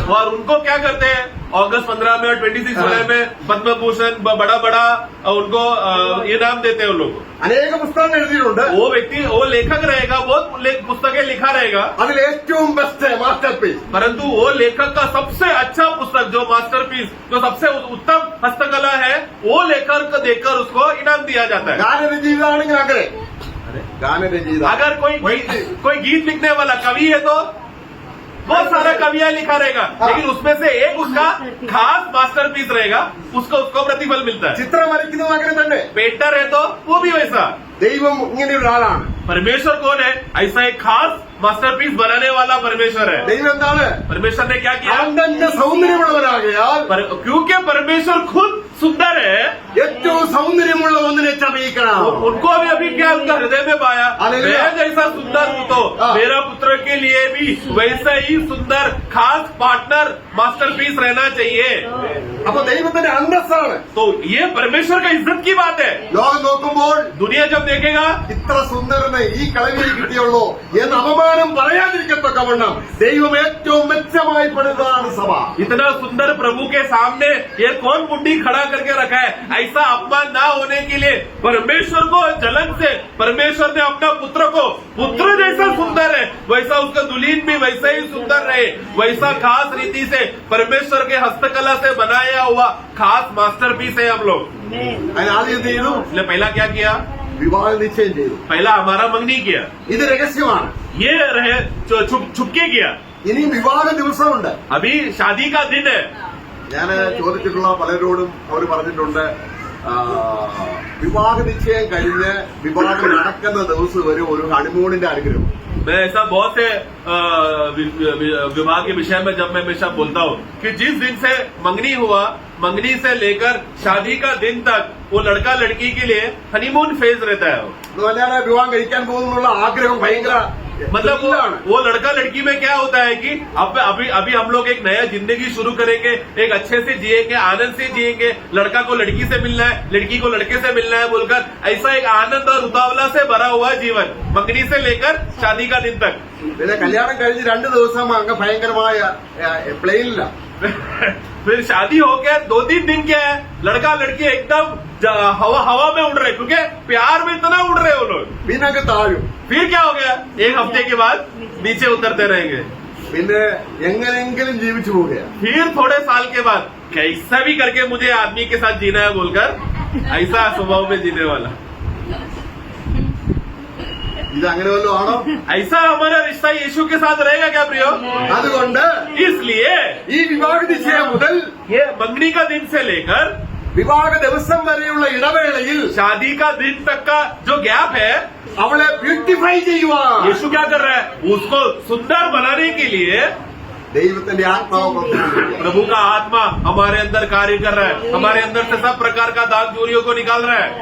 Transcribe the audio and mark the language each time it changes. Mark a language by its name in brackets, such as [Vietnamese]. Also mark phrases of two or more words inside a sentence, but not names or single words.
[Hindi] और उनको क्या करते हैं, अगस्त 15 में और 26 जुलाई में पद्म भूषण बड़ा उनको इनाम देते हैं उन लोग. [Malayalam] അനേക പുസ്തകങ്ങൾ എഴുതിയിട്ടുണ്ട്. [Hindi] वो व्यक्ति वो लेखक रहेगा, बहुत पुस्तकें लिखा रहेगा, [Malayalam] അതിൽ ഏറ്റവും [English] best master piece, [Hindi] परंतु वो लेखक का सबसे अच्छा पुस्तक जो मास्टरपीस, जो सबसे उत्तम हस्तकला है, वो लेखक को देकर उसको इनाम दिया जाता है. [Malayalam] ഗാനരചയിതാണെങ്കിൽ അങ്ങനെ ഗാനരചയിത [Hindi] अगर कोई गीत लिखने वाला कवि है तो बहुत सारा कवियां लिखा रहेगा, लेकिन उसमें से एक उसका खास मास्टरपीस रहेगा, उसको प्रतिफल मिलता है. [Malayalam] ചിത്രം വരയ്ക്കുന്നത് അങ്ങനെ തന്നെ. [Hindi] पेंटर है तो वो भी वैसा. [Malayalam] ദൈവം ഇങ്ങനെ ഒരാളാണ്. [Hindi] परमेश्वर कौन है? ऐसा एक खास मास्टरपीस बनाने वाला परमेश्वर है. [Malayalam] ദൈവം എന്താണ്? [Hindi] परमेश्वर ने क्या किया? [Malayalam] അവൻ തന്നെ സൗന്ദര്യമുള്ളവരാകയാൽ [Hindi] क्योंकि परमेश्वर खुद सुंदर है, [Malayalam] ഏറ്റവും സൗന്ദര്യമുള്ള ഒന്നിനെ ചമയിക്കണം. [Hindi] उनको अभी क्या उनका हृदय में पाया, हालेलुया. मैं जैसा सुंदर हूँ तो मेरा पुत्र के लिए भी वैसा ही सुंदर खास [English] partner masterpiece [Hindi] रहना चाहिए. [Malayalam] അപ്പൊ ദൈവത്തിന്റെ അന്തസ്സാണ്. [Hindi] तो ये परमेश्वर का इज्जत की बात है. [Malayalam] ലോകം നോക്കുമ്പോൾ [Hindi] दुनिया जब देखेगा [Malayalam] ഇത്ര സുന്ദരനെ ഈ കളവിയെ കിട്ടിയുള്ളൂ എന്ന് അപമാനം പറയാതിരിക്കത്തക്കവണ്ണം ദൈവം ഏറ്റവും മെച്ചമായി പണിതാണ് സഭ. [Hindi] इतना सुंदर प्रभु के सामने ये कौन बुढ़ी खड़ा करके रखा है। ऐसा अपमान ना होने के लिए परमेश्वर को जलन से परमेश्वर ने अपना पुत्र को पुत्र जैसा सुंदर है वैसा उसका दुल्हन भी वैसा ही सुंदर रहे, वैसा खास रीति से परमेश्वर के हस्तकला से बनाया हुआ खास मास्टरपीस है हम लोग। [Malayalam] അതിന് ആദ്യം എന്ത് ചെയ്തു? [Hindi] इसलिए पहला क्या किया? [Malayalam] വിവാഹ നിശ്ചയം ചെയ്തു. [Hindi] पहला हमारा मंगनी किया, [Malayalam] ഇത് രഹസ്യമാണ്. [Hindi] ये रहे छुपके किया। [Malayalam] ഇനിയും വിവാഹ ദിവസമുണ്ട്. [Hindi] अभी शादी का दिन है। [Malayalam] ഞാൻ ചോദിച്ചിട്ടുള്ള പലരോടും അവർ പറഞ്ഞിട്ടുണ്ട്, വിവാഹ നിശ്ചയം കഴിഞ്ഞ് വിവാഹം നടക്കുന്ന ദിവസം വരെ ഒരു ഹണിമൂണിന്റെ അനുഗ്രഹം. [Hindi] मैं ऐसा बहुत से विवाह के विषय में जब मैं हमेशा बोलता हूँ कि जिस दिन से मंगनी हुआ, मंगनी से लेकर शादी का दिन तक वो लड़का लड़की के लिए [English] honeymoon phase [Hindi] रहता है। [Malayalam] എന്ന് പറഞ്ഞാൽ വിവാഹം കഴിക്കാൻ പോകുന്നുള്ള ആഗ്രഹം ഭയങ്കര [Hindi] मतलब वो लड़का लड़की में क्या होता है कि अब अभी हम लोग एक नया जिंदगी शुरू करेंगे, एक अच्छे से जिएंगे, आनंद से जिएंगे, लड़का को लड़की से मिलना है, लड़की को लड़के से मिलना है बोलकर ऐसा एक आनंद और उतावला से भरा हुआ जीवन मंगनी से लेकर शादी का दिन तक। [Malayalam] പിന്നെ കല്യാണം കഴിഞ്ഞ് 2 ദിവസം അങ്ങ് ഭയങ്കരമായ പ്ലെയിനില്ല. [Hindi] फिर शादी हो गया 2-3 दिन क्या है, लड़का लड़की एकदम हवा में उड़ रहे क्योंकि प्यार में इतना उड़ रहे वो लोग। [Malayalam] പിന്നെ അങ്ങ് താഴും. [Hindi] फिर क्या हो गया, एक हफ्ते के बाद नीचे उतरते रहेंगे। [Malayalam] പിന്നെ എങ്ങനെയെങ്കിലും ജീവിച്ചു പോവുകയാണ്. [Hindi] फिर थोड़े साल के बाद कैसा भी करके मुझे आदमी के साथ जीना है बोलकर ऐसा स्वभाव में जीने वाला। [Malayalam] ഇത് അങ്ങനെ വല്ലതും ആണോ? [Hindi] ऐसा हमारा रिश्ता यीशु के साथ रहेगा क्या प्रियो? [Malayalam] അതുകൊണ്ട് [Hindi] इसलिए [Malayalam] ഈ വിവാഹ നിശ്ചയം മുതൽ [Hindi] ये मंगनी का दिन से लेकर [Malayalam] വിവാഹ ദിവസം വരെയുള്ള ഇടവേളയിൽ [Hindi] शादी का दिन तक का जो गैप है [Malayalam] അവളെ ബ്യൂട്ടിഫൈ ചെയ്യുവാൻ [Hindi] यीशु क्या कर रहा है, उसको सुंदर बनाने के लिए [Malayalam] ദൈവത്തിന്റെ ആത്മാവ് പ്രവർത്തിക്കുന്നു. [Hindi] प्रभु का आत्मा हमारे अंदर कार्य कर रहा है, हमारे अंदर से सब प्रकार का दाग दूरियों को निकाल रहा है।